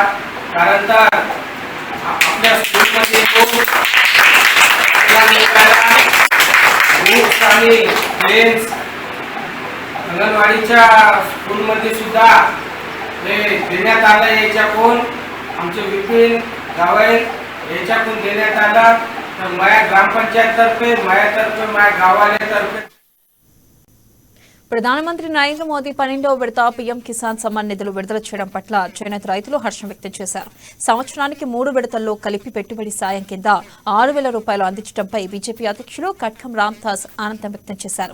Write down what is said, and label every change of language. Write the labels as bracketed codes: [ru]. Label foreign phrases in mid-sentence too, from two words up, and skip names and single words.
[mr] कारण तर आपल्या स्कूलमध्ये खूप बुक्स आणि पेन्स अंगणवाडीच्या स्कूलमध्ये सुद्धा हे देण्यात आलं. याच्याकडून आमचे विपिन गावळे याच्याकडून देण्यात आलं. तर माझ्या ग्रामपंचायततर्फे माझ्या गावाल्यातर्फे [te] ప్రధానమంత్రి నరేంద్ర మోదీ 12వ విడత పీఎం కిసాన్ సమ్మాన్ నిధులు విడుదల చేయడం పట్ల చేనేత రైతులు హర్షం వ్యక్తం చేశారు. సంవత్సరానికి 3 విడతల్లో కలిపి పెట్టుబడి సాయం కింద 6,000 రూపాయలు అందించడంపై బీజేపీ అధ్యక్షులు కట్కం రామ్దాస్ ఆనందం వ్యక్తం చేశారు.